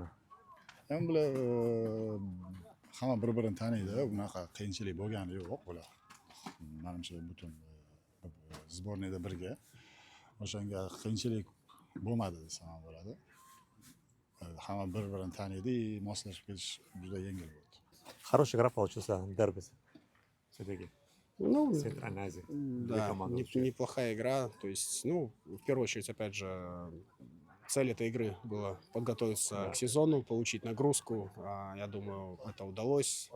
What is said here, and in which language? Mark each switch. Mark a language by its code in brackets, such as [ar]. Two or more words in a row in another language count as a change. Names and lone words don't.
[uz] Ham bular hamma bir-birini taniydi. Bunaqa qiyinchilik bo'lgani yo'q bular. Menimcha butun sborniyda birga. O'shanga qiyinchilik bo'lmadi desam bo'ladi. Hamma bir-birini taniydi, moslashib ketish juda yengil bo'ldi. [ru] Хорошая игра получился дерби. Все-таки. Ну, Центральная да, неплохая игра. То есть, ну, в первую очередь, опять же, цель этой игры была подготовиться к сезону, получить нагрузку. Я думаю, это удалось.